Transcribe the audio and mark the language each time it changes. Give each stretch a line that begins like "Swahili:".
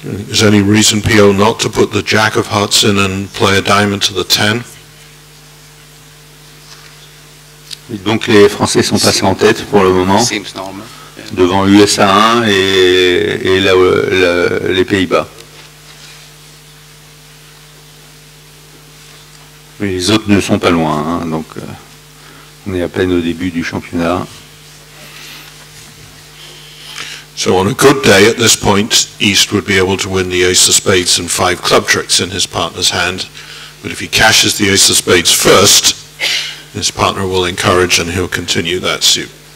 English: Is there any reason, P.O., not to put the Jack of Hearts in and play a diamond to the 10?
French: Donc les Français sont passés en tête pour le moment, devant USA 1 et les Pays-Bas. Mais les autres ne sont pas loin, hein, donc on est à peine au début du championnat.
English: So on a good day at this point, East would be able to win the ace of spades and 5 club tricks in his partner's hand. But if he cashes the ace of spades first, his partner will encourage and he'll continue that suit.